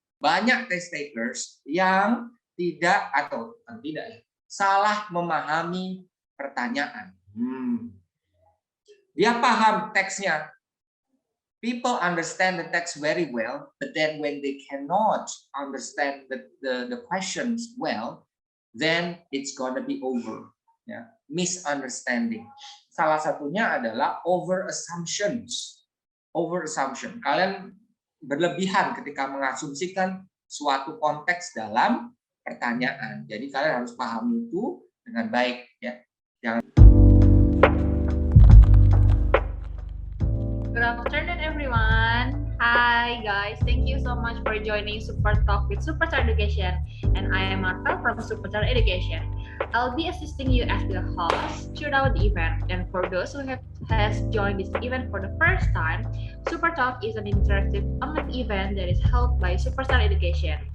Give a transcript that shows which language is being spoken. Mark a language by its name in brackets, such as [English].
[Indonesian] Banyak test takers yang tidak atau tidak ya, salah memahami pertanyaan. Dia paham teksnya. [English] People understand the text very well, but then when they cannot understand the questions well, then it's gonna be over. [Indonesian] Ya, misunderstanding. Salah satunya adalah over assumptions. Over assumption. Kalian berlebihan ketika mengasumsikan suatu konteks dalam pertanyaan. Jadi kalian harus pahami itu dengan baik, ya. Jangan. [English] Good afternoon, everyone. Hi, guys. Thank you so much for joining Super Talk with Superstar Education. And I am Marta from Superstar Education. I'll be assisting you as the host throughout the event. And for those who has joined this event for the first time, Super Talk is an interactive online event that is held by Superstar Education.